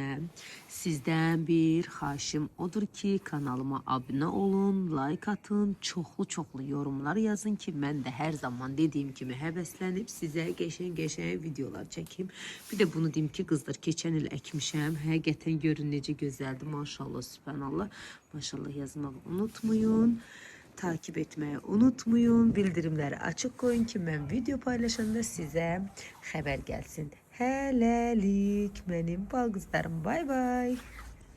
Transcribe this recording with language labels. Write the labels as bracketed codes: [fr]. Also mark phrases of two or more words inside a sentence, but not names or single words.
[az] Sizdən bir xahişim odur ki, kanalıma abunə olun, like atın, çoxlu yorumlar yazın ki, mən də hər zaman dediyim kimi həvəslənib sizə qəşəng videolar çəkim. Bir də bunu deyim ki, qızlar, keçən il əkmişəm. Həqiqətən görün necə gözəldir. Maşallah, sübhanallah. Maşallah yazmağı unutmayın. [tr] Takip etmeyi unutmayın. Bildirimleri açık koyun ki ben video paylaşanda size haber gelsin. Hələlik benim bal kızlarım. Bay bay.